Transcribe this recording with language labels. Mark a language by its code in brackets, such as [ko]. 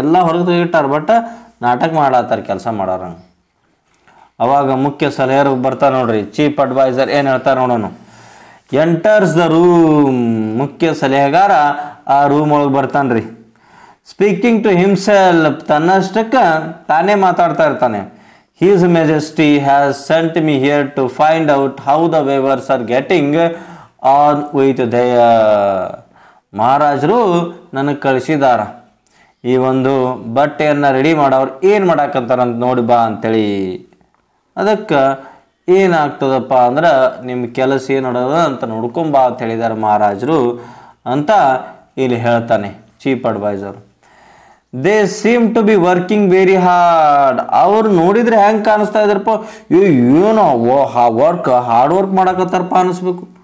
[kn] ಎಲ್ಲ ಹೊರಗೆ ತೆಗಿಟ್ಟಾರ, ಬಟ್ ನಾಟಕ ಮಾಡತ್ತಾರ ಕೆಲಸ ಮಾಡೋರ. ಅವಾಗ ಮುಖ್ಯ ಸಲಹೆಯರು ಬರ್ತಾರೆ ನೋಡ್ರಿ, ಚೀಫ್ ಅಡ್ವೈಸರ್ ಏನು ಹೇಳ್ತಾರೆ ನೋಡೋಣ. [en] enters the room, [kn] ಮುಖ್ಯ ಸಲಹೆಗಾರ ಆ ರೂಮ್ ಒಳಗೆ ಬರ್ತಾನ್ರಿ. [en] speaking to himself, [kn] ತನ್ನಷ್ಟಕ್ಕೆ ತಾನೇ ಮಾತಾಡ್ತಾ ಇರ್ತಾನೆ. [en] His Majesty has sent me here to find out how the weavers are getting on with their, [kn] ಮಹಾರಾಜರು ನನಗೆ ಕಳಿಸಿದಾರ ಈ ಒಂದು ಬಟ್ಟೆಯನ್ನು ರೆಡಿ ಮಾಡೋರು ಏನು ಮಾಡಾಕಂತಾರಂತ ನೋಡಿ ಬಾ ಅಂತೇಳಿ. ಅದಕ್ಕೆ ಏನಾಗ್ತದಪ್ಪ ಅಂದ್ರೆ ನಿಮ್ಮ ಕೆಲಸ ಏನು ಮಾಡೋದು ಅಂತ ನೋಡ್ಕೊಂಬಾ ಅಂತ ಹೇಳಿದ್ದಾರೆ ಮಹಾರಾಜರು ಅಂತ ಇಲ್ಲಿ ಹೇಳ್ತಾನೆ chief adviser. [en] they seem to be working very hard, [kn] ಅವ್ರು ನೋಡಿದ್ರೆ ಹೆಂಗೆ ಕಾಣಿಸ್ತಾ ಇದ್ದಾರಪ್ಪ, ಏನೋ ಹಾರ್ಡ್ ವರ್ಕ್ ಮಾಡಕತ್ತಾರಪ್ಪ ಅನಿಸ್ಬೇಕು.